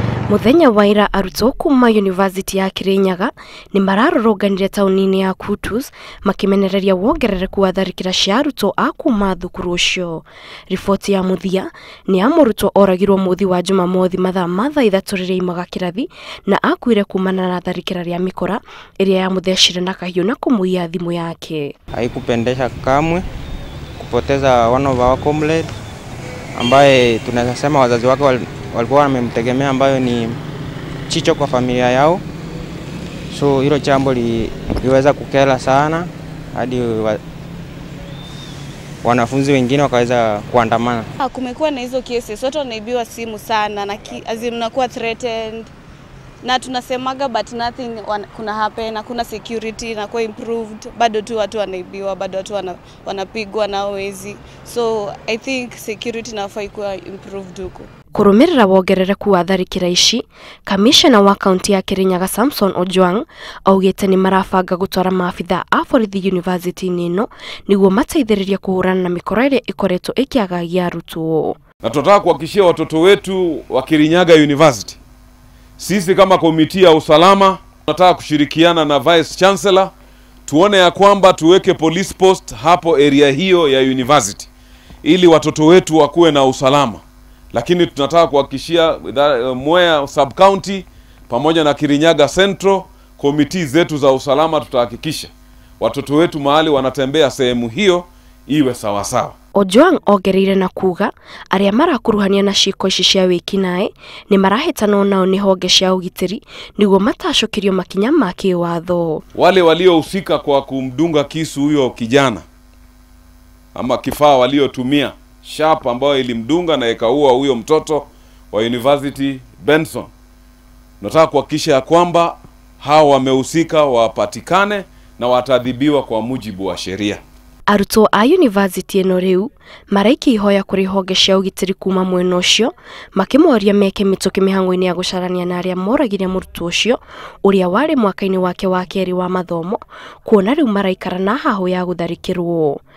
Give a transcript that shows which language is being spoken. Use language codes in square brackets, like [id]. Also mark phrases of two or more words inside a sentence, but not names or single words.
[ki] Muthenya waira arutwo kuma University ya Kirinyaga ni mararũrũnganire taũni-inĩ ya Kutus makimenereria wongerereku wa tharikira cia arutwo a kuma thukuru ucio. Riboti ya muthia ni ya mũrutwo oragirwo muthi wa Jumamothi mathaa ma thaa 3 rĩrĩa aimaga kĩrathi na akuire kumana na tharikira ya mikora ĩrĩa yamuthecire na kahiũ na kumuia thimũ yake. [sw] Haikupendesha kamwe kupoteza [en] one of our comrades [sw] ambaye tunaweza sema wazazi wake walikuwa wamemtegemea, ambayo ni chicho kwa familia yao. So hilo jambo liweza kukera sana hadi wanafunzi wengine wakaweza kuandamana. Kumekuwa na hizo cases, watu wanaibiwa simu sana na mnakuwa threatened na tunasemaga [en] but nothing [sw] kuna happen, na kuna security na kwa improved, bado tu watu wanaibiwa, bado watu wanapigwa na wezi. [en] So I think [sw] security nafaa ikuwa improved huko. [ki] Kurumirira wongerereku wa tharikira ici, Commissioner wa kaunti ya Kirinyaga Samson Ojwang augite ni marabanga gutwara maabitha a borithi university-inĩ ĩno niguo mateithĩrĩrie kuhurana na mikoro ĩrĩa ikoretwo ikiagagia arutwo. [sw] Na tunataka kuhakikishia watoto wetu wa Kirinyaga University, sisi kama komiti ya usalama tunataka kushirikiana na Vice Chancellor tuone ya kwamba tuweke [en] police post [sw] hapo area hiyo ya university ili watoto wetu wakuwe na usalama. Lakini tunataka kuhakikishia Mwea sub county pamoja na Kirinyaga Central komiti zetu za usalama, tutahakikisha watoto wetu mahali wanatembea sehemu hiyo iwe sawa sawa. [ki] Ojwang ogereire na kuga aria marakuruhania na ciiko ici cia wikinai ni marahitanwo nao ni honge cia ugitiri niguo matashukirio makinya ma kiwatho. [sw] Wale waliohusika kwa kumdunga kisu huyo kijana ama kifaa waliotumia sharp ambayo ilimdunga na ikaua huyo mtoto wa University Benson, nataka kuhakikisha ya kwamba hao wamehusika wapatikane na watadhibiwa kwa mujibu wa sheria. [ki] Arutwo a university ĩno rĩu maraiki ihoya kuri honge cia ugitiri kuma mwena ucio makimoria meke mituki mihango-inĩ ya gucarania na aria moragire mũrutwo ucio uria wari mwaka-inĩ wake wa kerĩ wa mathomo, kuona rĩu maraikara na hahu ya gutharikirwo.